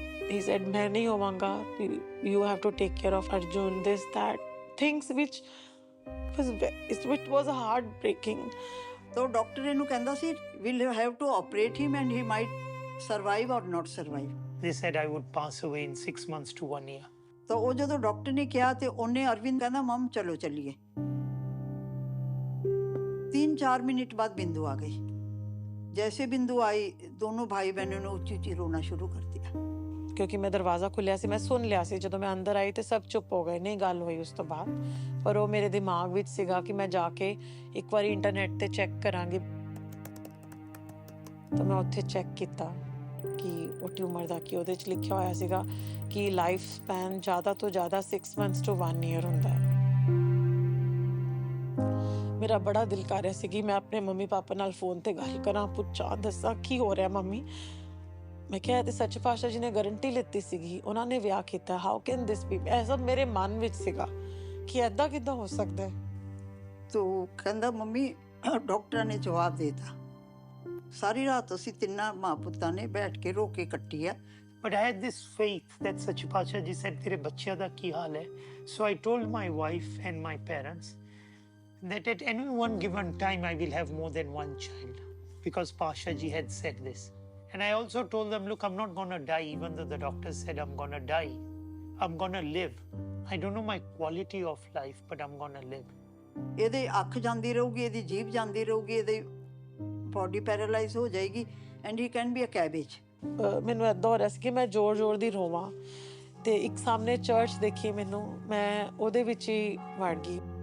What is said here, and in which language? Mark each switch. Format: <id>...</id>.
<en>He said</en> <pa>ਮੈਂ ਨਹੀਂ ਹੋਵਾਂਗਾ,</pa> <en>you have to take care of Arjun, this that things which was heartbreaking. तो doctor</en> <pa>ਇਹਨੂੰ ਕਹਿੰਦਾ ਸੀ</pa> <en>we'll have to operate him and he might survive or not survive. They said I would pass away in 6 months to 1 year.</en> <pa>ਤਾਂ ਉਹ ਜਦੋਂ doctor ਨੇ ਕਿਹਾ ਤੇ ਉਹਨੇ ਅਰਵਿੰਦ ਕਹਿੰਦਾ ਮਮ ਚਲੋ ਚੱਲੀਏ.</pa> <hi>3-4 मिनट बाद बिंदु आ गई. जैसे बिंदु आई दोनों भाई बहनों ने ऊंची ऊंची रोना शुरू कर दिया.</hi> <pa>ਕਿਉਂਕਿ ਮੈਂ ਦਰਵਾਜ਼ਾ ਖੁੱਲਿਆ ਸੀ, ਮੈਂ ਸੁਣ ਲਿਆ ਸੀ. ਜਦੋਂ ਮੈਂ ਅੰਦਰ ਆਈ ਤੇ ਸਭ ਚੁੱਪ ਹੋ ਗਏ, ਨਹੀਂ ਗੱਲ ਹੋਈ ਉਸ ਤੋਂ ਬਾਅਦ. ਪਰ ਉਹ ਮੇਰੇ ਦਿਮਾਗ ਵਿੱਚ ਸੀਗਾ ਕਿ ਮੈਂ ਜਾ ਕੇ ਇੱਕ ਵਾਰੀ ਇੰਟਰਨੈਟ ਤੇ ਚੈੱਕ ਕਰਾਂਗੀ. ਤਾਂ ਮੈਂ ਉੱਥੇ ਚੈੱਕ ਕੀਤਾ ਕਿ ਉਹ ਟਿਊਮਰ ਦਾ ਕੀ ਉਹਦੇ 'ਚ ਲਿਖਿਆ ਹੋਇਆ ਸੀਗਾ ਕਿ ਲਾਈਫ ਸਪੈਨ ਜ਼ਿਆਦਾ ਤੋਂ ਜ਼ਿਆਦਾ</pa> <en>6 months to 1 year</en> <pa>ਹੁੰਦਾ ਹੈ. ਮੇਰਾ ਬੜਾ ਦਿਲ ਕਰ ਰਿਹਾ ਸੀ ਕਿ ਮੈਂ ਆਪਣੇ ਮੰਮੀ ਪਾਪਾ ਨਾਲ ਫੋਨ ਤੇ ਗੱਲ ਕਰਾਂ, ਪੁੱਛਾਂ, ਦੱਸਾਂ ਕੀ ਹੋ ਰਿਹਾ ਮੰਮੀ. ਮੈਂ ਕਿਹਾ ਤੇ ਸੱਚੇ ਪਾਤਸ਼ਾਹ ਜੀ ਨੇ ਗਾਰੰਟੀ ਲਿੱਤੀ ਸੀਗੀ, ਉਹਨਾਂ ਨੇ ਵਿਆਹ ਕੀਤਾ,</pa> <en>How can this be?</en> <pa>ਇਹ ਸਭ ਮੇਰੇ ਮਨ ਵਿੱਚ ਸੀਗਾ ਕਿ ਐਦਾਂ ਕਿੱਦਾਂ ਹੋ ਸਕਦਾ ਹੈ. ਤੋ ਕਹਿੰਦਾ ਮੰਮੀ ਡਾਕਟਰਾਂ ਨੇ ਜਵਾਬ ਦੇ ਦਿੱਤਾ. ਸਾਰੀ ਰਾਤ ਅਸੀਂ ਤਿੰਨਾਂ ਮਾਂ ਪੁੱਤਾਂ ਨੇ ਬੈਠ ਕੇ ਰੋ ਕੇ ਕੱਟੀ ਆ.</pa> <en>But I had this faith that Sache Pacha ji said,</en> <pa>"Tere bachya da ki haal hai."</pa> <en>So I told my wife and my parents that at any one given time I will have more than one child, because Pasha ji had said this. And I also told them, look, I'm not going to die, even though the doctor said I'm going to die. I'm going to live. I don't know my quality of life, but I'm going to live.</en> <pa>ਇਹਦੇ ਅੱਖ ਜਾਂਦੀ ਰਹੂਗੀ, ਇਹਦੀ ਜੀਭ ਜਾਂਦੀ ਰਹੂਗੀ, ਇਹਦੀ body paralyse ਹੋ ਜਾਏਗੀ</pa> <en>And he can be a cabbage.</en> <pa>ਮੈਨੂੰ ਐਦਾਂ ਹੋ ਰਿਹਾ ਸੀ ਕਿ ਮੈਂ ਜ਼ੋਰ ਦੀ ਰੋਵਾਂ. ਤੇ ਇੱਕ ਸਾਹਮਣੇ ਚਰਚ ਦੇਖੀ ਮੈਨੂੰ, ਮੈਂ ਉਹਦੇ ਵਿੱਚ ਹੀ ਵੜ ਗਈ.</pa>